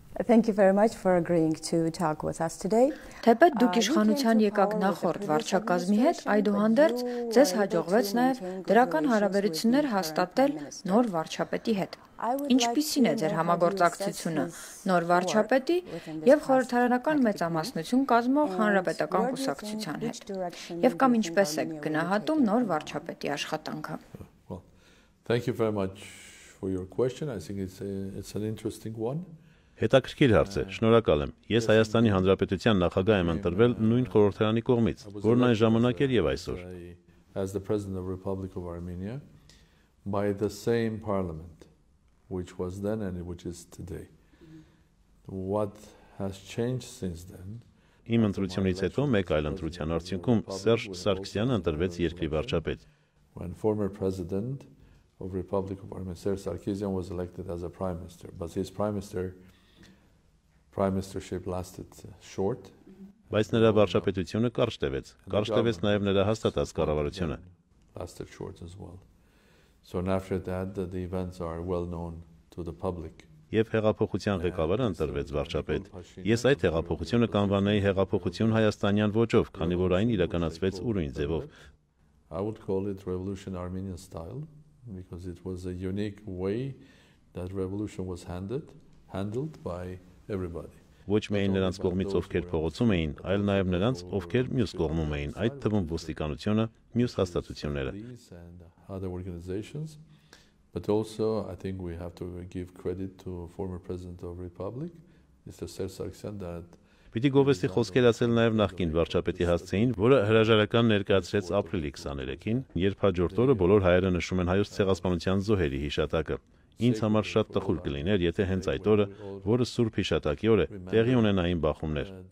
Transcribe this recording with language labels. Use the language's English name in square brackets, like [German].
[English] Thank you very much for agreeing to talk with us today. [Armenian] Թեպետ դուք իշխանության եկաք նախորդ վարչակազմի հետ, այդուհանդերձ ձեզ հաջողվեց նաև դրական հարաբերություններ հաստատել նոր վարչապետի հետ։ Ինչպիսին է ձեր համագործակցությունը նոր վարչապետի եւ խորհրդարանական մեծամասնություն կազմող հանրապետական կուսակցության հետ։ Եվ կամ ինչպես եք գնահատում նոր վարչապետի աշխատանքը։ [English] Thank you very much for your question. I think it's an interesting one. [Armenian] Հետաքրքիր հարց է, շնորհակալ եմ։ Ես Հայաստանի Հանրապետության նախագահ եմ ընտրվել նույն խորհրդարանի կողմից, որն այն ժամանակ էր եւ այսօր։ [English] As the President of the Republic of Armenia by the same parliament which was then and which is today. What has changed since then? [Armenian] Իմ ընտրությունից հետո մեկ այլ ընտրության արդյունքում Սերժ Սարգսյանը ընտրվեց երկրի վարչապետ։ [English] When former President of the Republic of Armenia, Sir Sarkisian, was elected as a prime minister, but his prime ministership lasted short. [Armenian] Բայց նրա վարչապետությունը կարճ տևեց նաև նրա հաստատած կառավարությունը։ [English] Lasted short as well. So after that, the events are well known to the public. [Armenian] Եվ հեղափոխության ղեկավարը ընտրվեց վարչապետ։ Ես այդ հեղափոխությունը կանվանեի հեղափոխություն հայաստանյան ոճով, քանի որ այն իրականացվեց ուրույն ձևով։ [English] I would call it revolution Armenian style because it was a unique way that revolution was handled by everybody. [Armenian] Ոչ միայն նրանց կողմից ովքեր փողոցում էին, այլ նաև նրանց ովքեր մյուս կողմում էին, այդ թվում ոստիկանությունը, մյուս հաստատությունները։ [English] Other organizations, but also I think we have to give credit to former President of the Republic, Mr. Sir Sargsyan, that [Armenian] Պիտի գովեստի խոսքեր ասել նաև նախկին վարչապետի հասցեին, որը հրաժարական ներկայացրեց ապրիլի 23-ին, երբ հաջորդ օրը բոլոր հայերը նշում են հայոց ցեղասպանության զոհերի հիշատակը։ Ինձ համար շատ տխուր կլիներ, եթե հենց այդ օրը, որը Սուրբ հիշատակի օր է, տեղի ունենային բախումներ։